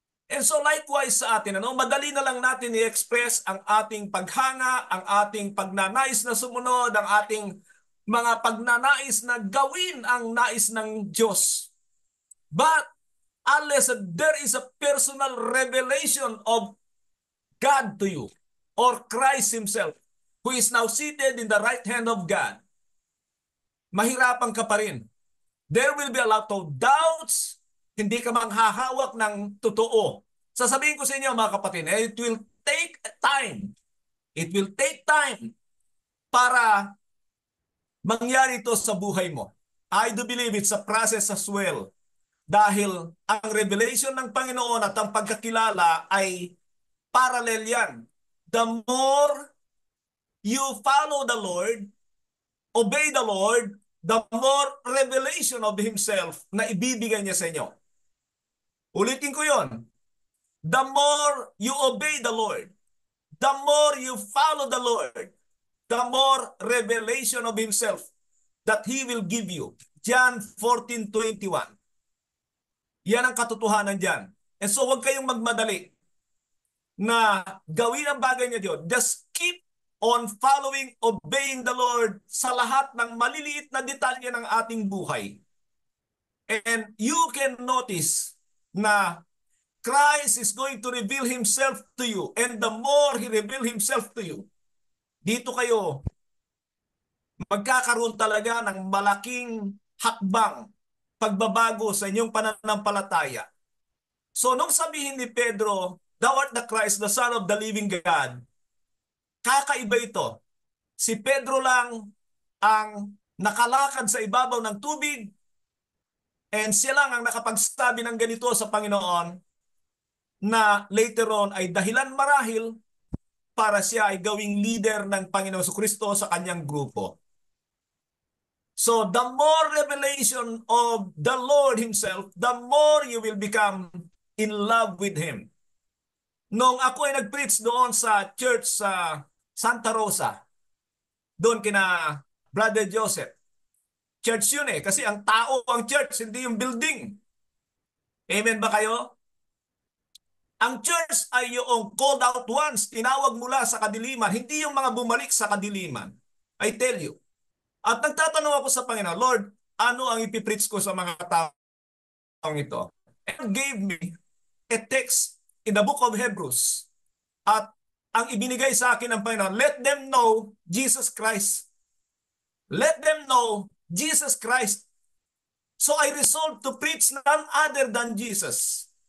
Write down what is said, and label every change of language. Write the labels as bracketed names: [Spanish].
[English] And so likewise [Filipino] sa atin, madali na lang natin i-express ang ating paghanga, ang ating pagnanais na sumunod, ang ating mga pagnanais na gawin ang nais ng Diyos. [English] But unless there is a personal revelation of God to you, or Christ Himself, who is now seated in the right hand of God, [Filipino] mahirapan ka pa rin. [English] There will be a lot of doubts, [Filipino] hindi ka manghahawak ng totoo. Sasabihin ko sa inyo mga kapatid, [English] it will take time. It will take time [Filipino] para mangyari ito sa buhay mo. [English] I do believe it's a process as well. [Filipino] Dahil ang revelation ng Panginoon at ang pagkakilala ay parallel yan. [English] The more you follow the Lord, obey the Lord, the more revelation of Himself [Filipino] na ibibigay niya sa inyo. Ulitin ko yon. [English] The more you obey the Lord, the more you follow the Lord, the more revelation of Himself that He will give you. John 14:21. [Filipino] Yan ang katotohanan dyan. [English] And so [Filipino] huwag kayong magmadali na gawin ang bagay niya Diyos. [English] Just keep on following, obeying the Lord [Filipino] sa lahat ng maliliit na detalye ng ating buhay. [English] And you can notice na Christ is going to reveal Himself to you. And the more He reveal Himself to you, [Filipino] dito kayo magkakaroon talaga ng malaking hakbang, pagbabago sa inyong pananampalataya. [English] So [Filipino] nung sabihin ni Pedro, [English] "Thou art the Christ, the Son of the living God," [Filipino] kakaiba ito. Si Pedro lang ang nakalakad sa ibabaw ng tubig and siya lang ang nakapagsabi ng ganito sa Panginoon na later on ay dahilan marahil para siya ay gawing leader ng Panginoon Kristo sa kanyang grupo. [English] So the more revelation of the Lord Himself, the more you will become in love with Him. [Filipino] Nung ako ay nag-preach doon sa church sa Santa Rosa, doon kina Brother Joseph, church yun kasi ang tao ang church, hindi yung building. Amen ba kayo? Ang church ay yung called out ones, tinawag mula sa kadiliman, hindi yung mga bumalik sa kadiliman. [English] I tell you. [Filipino] At nagtatanong ako sa Panginoon, "Lord, ano ang ipipreach ko sa mga taong ito?" [English] And gave me a text in the book of Hebrews. [Filipino] At ang ibinigay sa akin ng Panginoon, [English] let them know Jesus Christ. Let them know Jesus Christ. So I resolved to preach none other than Jesus.